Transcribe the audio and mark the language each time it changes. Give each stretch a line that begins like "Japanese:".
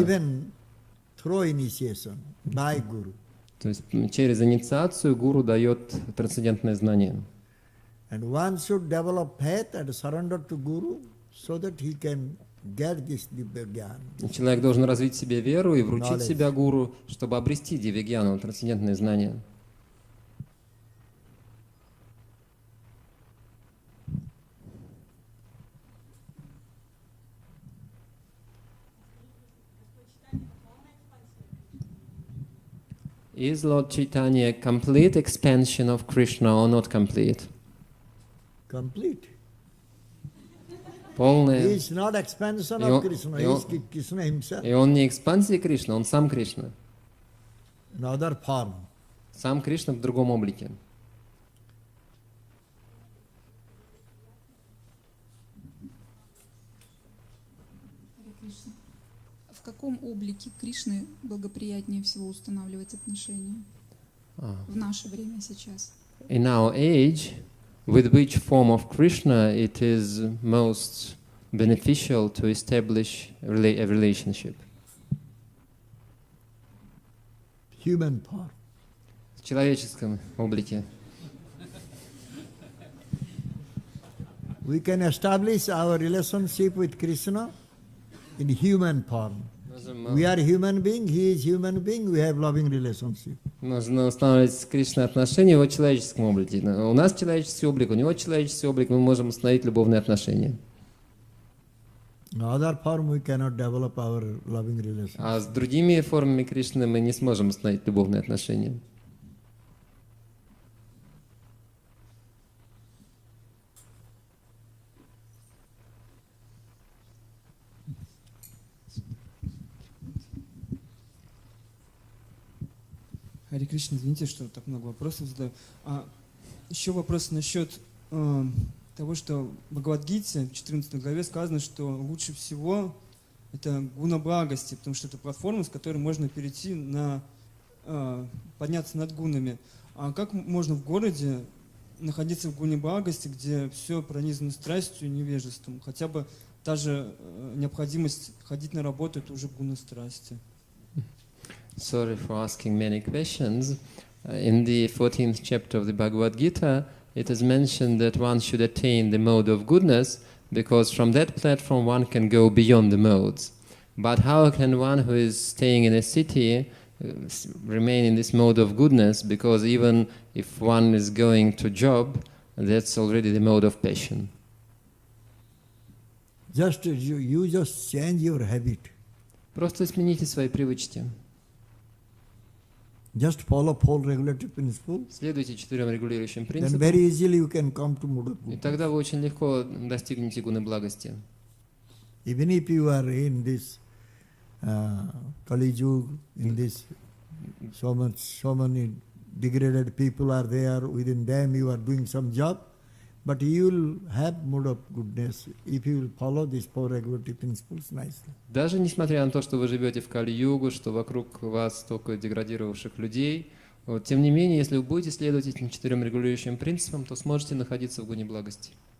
English: given through initiation by Guru.
Russian: То есть через инициацию гуру дает трансцендентное знание.
English: And one should develop faith and surrender to Guru so that he can get this Divya Jnana.
Russian: Человек должен развить в себе веру и вручить
English: Knowledge.
Russian: себя гуру, чтобы обрести дивья-гьяну, трансцендентное знание.
English: Is Lord Chaitanya a complete expansion of Krishna or not complete? Complete.
Russian: Полная.
English: He is not expansion of Krishna, he is Krishna himself.
Russian: И он не экспансия Кришны, он сам Кришна.
English: Another form.
Russian: Сам Кришна в другом облике. В каком облике Кришны благоприятнее всего устанавливать отношения в наше время сейчас?
English: In our age, with which form of Krishna it is most beneficial to establish a relationship? Human form.
Russian: В человеческом облике.
English: We can establish our relationship with Krishna in human form. We are human being, he is human being, we have loving relationship.
Russian: Можно устанавливать с Кришной отношения в его человеческом облике. У нас человеческий облик, у него человеческий облик, мы можем установить любовные отношения.
English: In other form we cannot develop our loving relationship.
Russian: А с другими формами Кришны мы не сможем установить любовные отношения. Харе Кришна, извините, что так много вопросов задаю. Еще вопрос насчет того, что в Бхагавад-гите в 14 главе сказано, что лучше всего это гуна благости, потому что это платформа, с которой можно перейти на подняться над гунами. А как можно в городе находиться в гуне благости, где все пронизано страстью и невежеством? Хотя бы та же необходимость ходить на работу, это уже гуна страсти.
English: Sorry for asking many questions. In the 14th chapter of the Bhagavad Gita, it is mentioned that one should attain the mode of goodness because from that platform one can go beyond the modes. But how can one who is staying in a city remain in this mode of goodness? Because even if one is going to job, that's already the mode of passion. Just you just change your habit.
Russian: Просто смените свои привычки.
English: Just follow 4 regulative principles.
Russian: Следуйте 4 регулирующим
English: Then
Russian: принципам.
English: very easily you can come to mood of
Russian: И
English: goodness.
Russian: тогда вы очень легко достигнете гуны благости.
English: Even if you are in this Kali Yuga, in this so many degraded people are there, within them you are doing some job, but you will have mood of goodness if you will follow these 4 regulative principles nicely.
Russian: Даже несмотря на то, что вы живете в Кали-югу, что вокруг вас столько деградировавших людей, вот, тем не менее, если вы будете следовать этим 4 регулирующим принципам, то сможете находиться в гуне благости.